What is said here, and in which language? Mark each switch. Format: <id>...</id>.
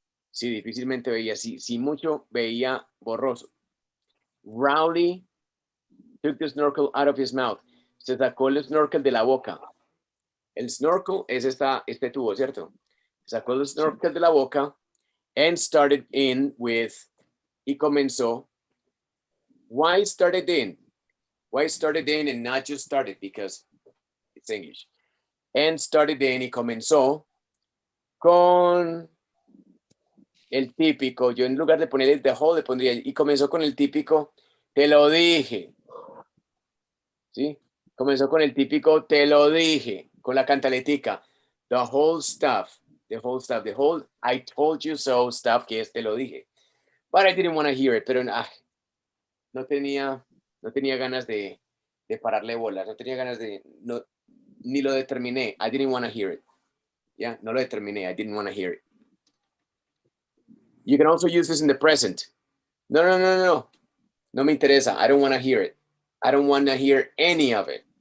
<es>Sí, difícilmente veía, sí mucho veía borroso.</es> <en>Rowley took the snorkel out of his mouth.</en> <es>Se sacó el snorkel de la boca. El snorkel es este tubo, ¿cierto? Sacó el snorkel de la boca</es> <en>and started in with,</en> <es>y comenzó.</es> <en>Why started in? Why started in and not just started? Because it's English. And started in</en> <es>y comenzó con el típico, yo en lugar de poner the whole, le pondría, y comenzó con el típico, te lo dije. ¿Sí? Comenzó con el típico, te lo dije, con la cantaletica.</es> <en>The whole stuff, the whole, I told you so stuff,</en> <es>que es te lo dije.</es> <en>But I didn't want to hear it,</en> <es>pero no tenía ganas de pararle bolas, no tenía ganas de, ni lo determiné.</es> <en>I didn't want to hear it. Yeah,</en> <es>no lo determiné,</es> <en>I didn't want to hear it. You can also use this in the present. No.</en> <es>No me interesa.</es> <en>I don't want to hear it. I don't want to hear any of it.</en>